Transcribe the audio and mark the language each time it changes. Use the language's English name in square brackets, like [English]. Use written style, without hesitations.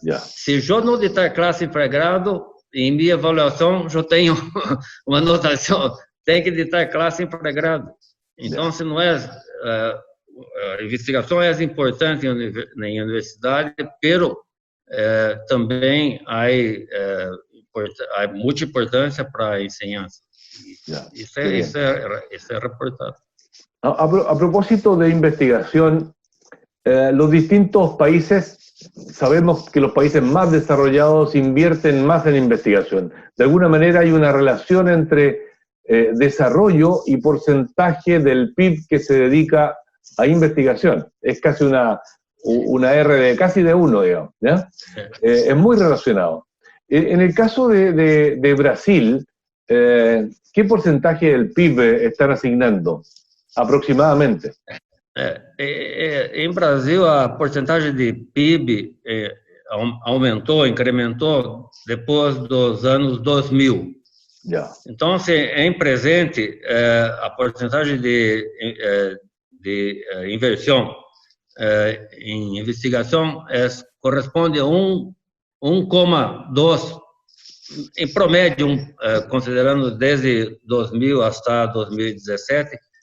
[Portuguese] Se eu não ditar classe em pré-grado, em minha avaliação, eu tenho uma anotação, tem que ditar classe em pré-grado. Então, se não a investigação é importante na universidade, pero também há muita importância para a ensinança. Isso é reportado. [Spanish] A propósito de investigación, los distintos países, sabemos que los países más desarrollados invierten más en investigación. De alguna manera hay una relación entre desarrollo y porcentaje del PIB que se dedica a investigación. Es casi una R casi de 1, digamos, ¿ya? Es muy relacionado. En el caso de Brasil, ¿qué porcentaje del PIB están asignando aproximadamente? [Portuguese] Em Brasil, a porcentagem de PIB aumentou, incrementou depois dos anos 2000. Então, em presente, a porcentagem de inversão em investigação corresponde a 1,2, em promédio, considerando desde 2000 até 2017,